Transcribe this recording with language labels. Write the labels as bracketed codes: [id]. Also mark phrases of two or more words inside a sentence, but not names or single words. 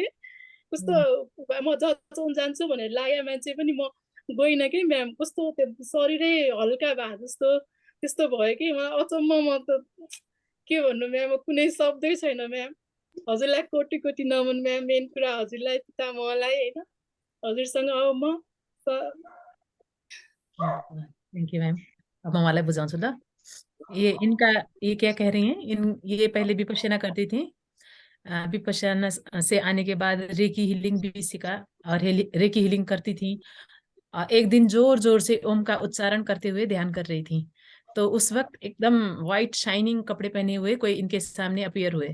[ne] कस्तो म जान्छु भनेर लाग्यो मान्छे पनि म गइनँ कि म्याम। कस्तो त्यो शरीरै हल्का भए जस्तो त्यस्तो भयो कि मलाई अचम्म। म त के भन्नु म्याम, कुनै शब्दै छैन म्याम। हजुरलाई कोटी कोटी नमन म्याम। मेन कुरा हजुरलाई पितामहलाई होइन, हजुरसँग अब म [en] thank you ma'am. [ne] अब म उहाँलाई बुझाउँछु ल। [hi] ये क्या कह रही हैं, ये पहले विपश्यना करती थी। विपश्यना से आने के बाद [en] Reiki healing [hi] भी सीखा और [en] Reiki healing [hi] करती थी। एक दिन जोर जोर से ओम का उच्चारण करते हुए ध्यान कर रही थी, तो उस वक्त एकदम [en] white shining [hi] कपड़े पहने हुए कोई इनके सामने अपीयर हुए।